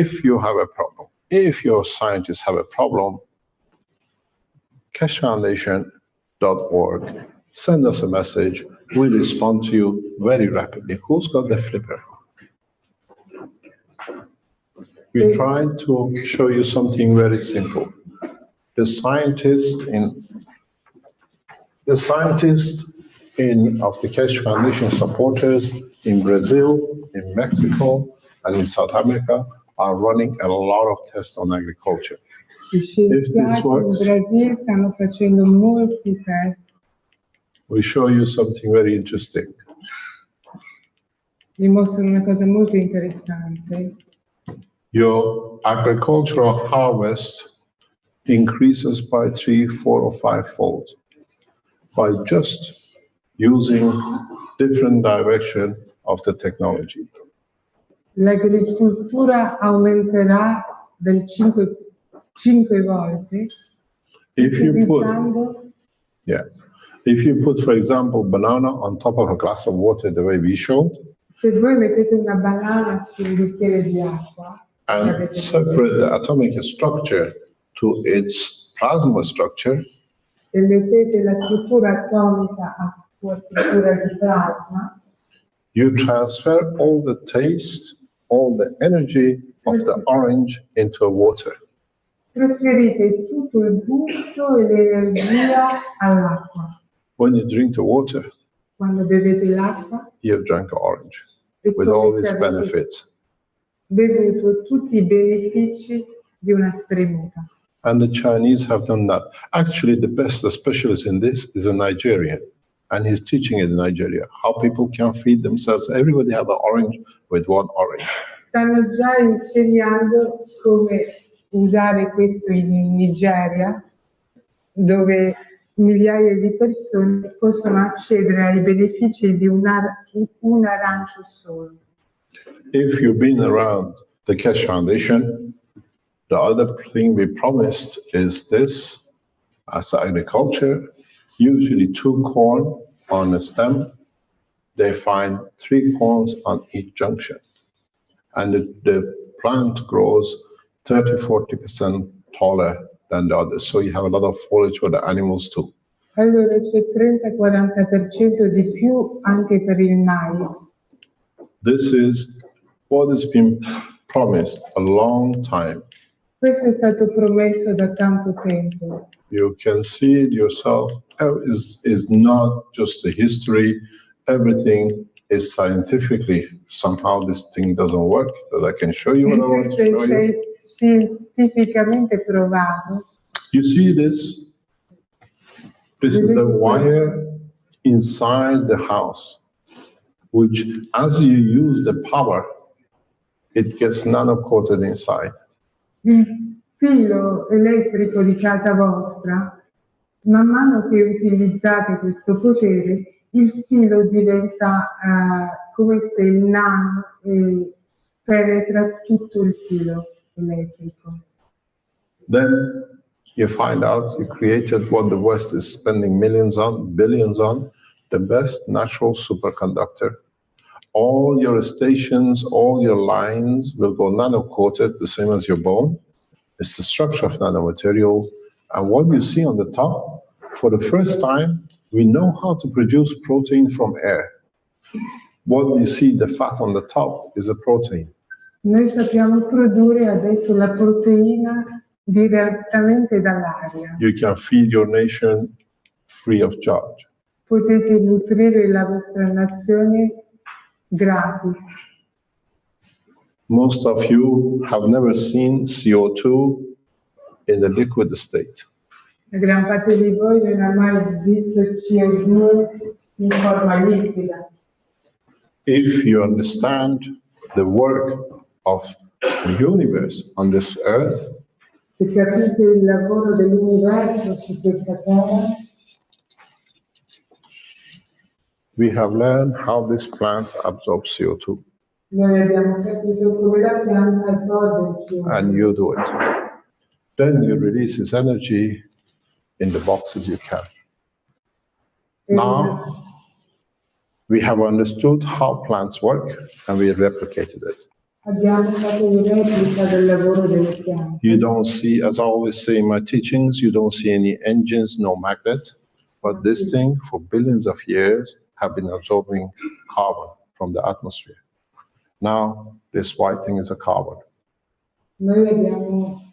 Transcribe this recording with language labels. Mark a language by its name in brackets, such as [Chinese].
[English] If you have a problem, if your scientists have a problem, keshefoundation.org. Send us a message. We'll respond to you very rapidly. Who's got the flipper? We tried to show you something very simple. The scientists of the Keshe Foundation supporters in Brazil, in Mexico, and in South America are running a lot of tests on agriculture. [Italian] Gli scienziati in Brasile stanno facendo molti test. [English] We show you something very interesting. [Italian] Vi mostro una cosa molto interessante. [English] Your agricultural harvest increases by 3, 4, or 5-fold by just using different direction of the technology. [Italian] L'agricoltura aumenterà del 5 volte [English] If you [Italian] utilizzando [English] if you put, for example, banana on top of a glass of water, the way we showed, [Italian] se voi mettete una banana su un bicchiere di acqua [English] and separate the atomic structure to its plasma structure, [Italian] e mettete la struttura atomica a sua struttura di plasma, [English] you transfer all the taste, all the energy of the orange into water. [Italian] trasferite tutto il gusto e l'energia all'acqua. [English] When you drink the water, [Italian] Quando bevete l'acqua, [English] you have drank orange [Italian] è [English] with [Italian] come [English] all [Italian] se [English] its [Italian] avete [English] benefits. [Italian] bevuto tutti i benefici di una spremuta. [English] And the Chinese have done that. Actually, the best specialist in this is a Nigerian, and he's teaching it in Nigeria, how people can feed themselves. Everybody have an orange with one orange. [Italian] Stanno già insegnando come usare questo in Nigeria, dove migliaia di persone possono accedere ai benefici di un arancio solo. [English] If you've been around the Keshe Foundation, the other thing we promised is this, as agriculture, usually 2 corn on a stem, they find 3 corns on each junction. And the plant grows 30-40% taller than the others. So you have a lot of foliage for the animals too. [Italian] Allora c'è 30-40% di più anche per il mais. [English] This is what has been promised a long time. [Italian] Questo è stato promesso da tanto tempo. [English] You can see it yourself. Is not just a history. Everything is scientifically. Somehow this thing doesn't work. That I can show you what I want to show you. [Italian] È scientificamente provato. [English] You see this? This is the wire inside the house, which as you use the power, it gets nano-coated inside. [Italian] Il filo elettrico di casa vostra, man mano che utilizzate questo potere, il filo diventa come se il nano penetra tutto il filo elettrico. [English] Then you find out you created what the West is spending millions on, billions on, the best natural superconductor. All your stations, all your lines will go nano-coated, the same as your bone. It's the structure of nanomaterial. And what you see on the top, for the first time, we know how to produce protein from air. What you see, the fat on the top, is a protein. [Italian] Noi sappiamo produrre adesso la proteina direttamente dall'aria. [English] You can feed your nation free of charge. [Italian] Potete nutrire la vostra nazione gratis. [English] Most of you have never seen CO2 in the liquid state. [Italian] La gran parte di voi non ha mai visto CO2 in forma liquida. [English] If you understand the work of the universe on this earth, [Italian] Se capite il lavoro dell'universo su questa terra, [English] we have learned how this plant absorbs CO2, [Italian] noi abbiamo capito come la pianta assorbe il CO2. [English] and you do it. Then you release its energy in the boxes you can. Now, we have understood how plants work, and we have replicated it. [Italian] Abbiamo fatto una replica del lavoro delle piante. [English] You don't see, as I always say in my teachings, you don't see any engines, no magnet. But this thing, for billions of years, have been absorbing carbon from the atmosphere. Now, this white thing is a carbon. [Italian] Noi abbiamo